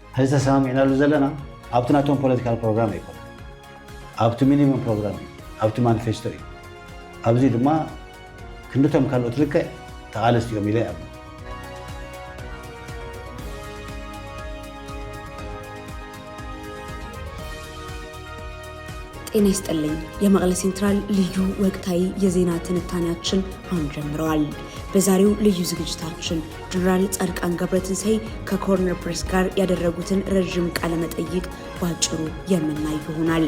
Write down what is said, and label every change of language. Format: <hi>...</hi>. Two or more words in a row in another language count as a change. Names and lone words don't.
<ti>ሕዝተ ሰማሚዕና ሉ ዘለና ኣብቲ ናቶም</ti> <en>political program</en> <ti>ኣይኮነ ኣብቲ</ti> <en>minimum program</en> <ti>እዩ ኣብቲ ማኒፌስቶ እዩ ኣብዚ ድማ ክንደቶም ካልኦት ልክዕ ተቓለስቲኦም ኢለ ይኣምን</ti> <am>ጤና ይስጥልኝ የመቀለ ሴንትራል ልዩ ወቅታዊ የዜና ትንታኔያችን አሁን ጀምረዋል። በዛሬው ልዩ ዝግጅታችን ጀነራል ጻድቃን ገብረትንሳኤ ከኮርነር ፕሬስ ጋር ያደረጉትን ረጅም ቃለ መጠይቅ ባጭሩ የምናይ ይሆናል።</am>